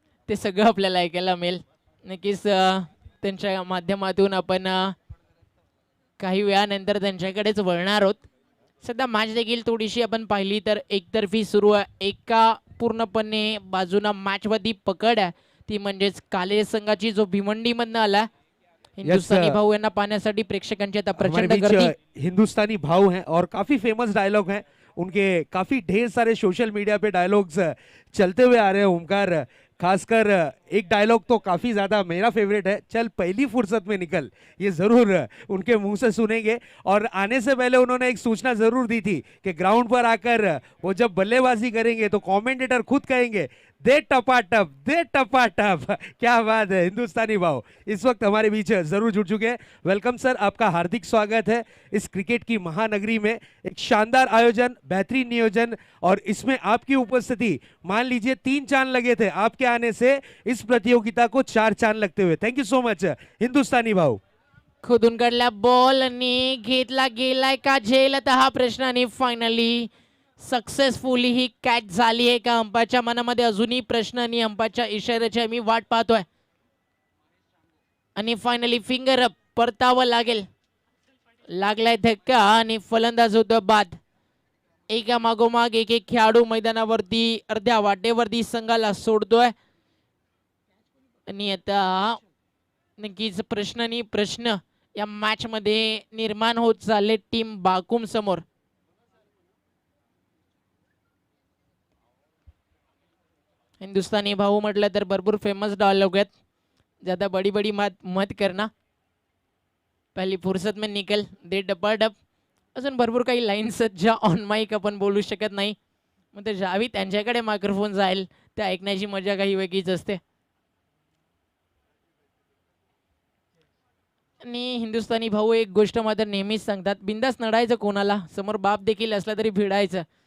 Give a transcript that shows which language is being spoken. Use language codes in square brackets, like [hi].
[mr] ते सगळं आपल्याला ऐकायला मिळेल नक्कीच. त्यांच्या माध्यमातून आपण काही वेळानंतर त्यांच्याकडेच वळणार आहोत. सध्या मॅच देखील थोडीशी आपण पाहिली तर एकतर्फी सुरू आहे. एका पूर्णपणे बाजूला मॅचवरती पकड आहे ती म्हणजेच काले संघाची जो भिवंडीमधनं आला. हिंदुस्थानी भाऊ यांना पाहण्यासाठी प्रेक्षकांची आता प्रचंड गर्दी. [hi] हिंदुस्तानी भाऊ हैं और काफी फेमस डायलॉग हैं उनके. काफी ढेर सारे सोशल मीडिया पे डायलॉग्स चलते हुए आ रहे हैं ओमकार. खासकर एक डायलॉग तो काफ़ी ज़्यादा मेरा फेवरेट है, चल पहली फुर्सत में निकल. ये ज़रूर उनके मुंह से सुनेंगे. और आने से पहले उन्होंने एक सूचना ज़रूर दी थी कि ग्राउंड पर आकर वो जब बल्लेबाजी करेंगे तो कमेंटेटर खुद कहेंगे दे टपाटप दे टपाटप. क्या बात है. हिंदुस्तानी भाव इस वक्त हमारे बीच जरूर जुड़ चुके हैं. वेलकम सर, आपका हार्दिक स्वागत है इस क्रिकेट की महानगरी में. एक शानदार आयोजन, बेहतरीन नियोजन और इसमें आपकी उपस्थिति. मान लीजिए 3 चांद लगे थे आपके आने से इस प्रतियोगिता को 4 चांद लगते हुए. [en] Thank you so much Hindustani भाऊ. [mr] खोदून काढला बॉल आणि घेतला गेलाय का झेल आता हा प्रश्न. आणि फायनली सक्सेसफुली ही कॅच झाली आहे का. अंपायरच्या मनामध्ये अजूनही प्रश्न आणि अंपायरच्या इशाऱ्याची आम्ही वाट पाहतोय. आणि फायनली फिंगर अप, परतावं लागेल. लागलाय धक्का आणि फलंदाज होतो बाद. एका मागोमाग एक एक खेळाडू मैदानावरती अर्ध्या वाटेवरती संघाला सोडतोय. आणि आता नक्कीच प्रश्न या मॅच मध्ये निर्माण होत चालले टीम बाकुम समोर. हिंदुस्तानी भाऊ म्हटलं तर भरपूर फेमस डायलॉग आहेत. [hi] ज्यादा बडी बडी मत करना, पहली फुर्सत में निकल दे डपाडप. [mr] अजून भरपूर काही लाईन्स ज्या ऑन माईक आपण बोलू शकत नाही, मग ते ज्यावेळी त्यांच्याकडे मायक्रोफोन जाईल त्या ऐकण्याची मजा काही वेगळीच असते. आणि हिंदुस्थानी भाऊ एक गोष्ट मात्र नेहमीच सांगतात, बिंदास नडायचं कोणाला, समोर बाप देखील असला तरी भिडायचं.